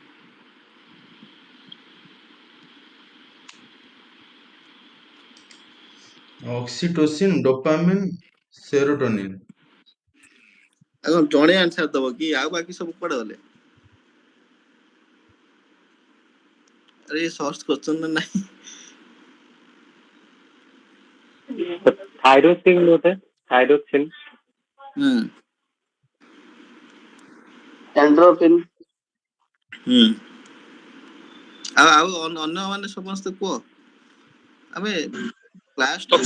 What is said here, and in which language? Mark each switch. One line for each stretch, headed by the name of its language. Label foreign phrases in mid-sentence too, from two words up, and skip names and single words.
Odia: ଅକ୍ସିଟୋସିନ, ଡୋପାମିନ୍, ସେରୋଟୋନିନ୍। ଆଉ କଣ ଜଣେ ଆନ୍ସର ଦବ କି ଆଉ ବାକି ସବୁ କୁଆଡେ ଗଲେ ଆରେ ସର୍ଚ୍ଚ କରୁଛନ୍ତି ନା ନାହିଁ
Hindi: थायरोसिन होता है थायरोसिन
Odia: ହୁଁ एंड्रोफिन ହୁଁ ଆଉ ଅନ୍ୟ ମାନେ ସମସ୍ତେ କୁହ ଆମେ କ୍ଲାସ ଟା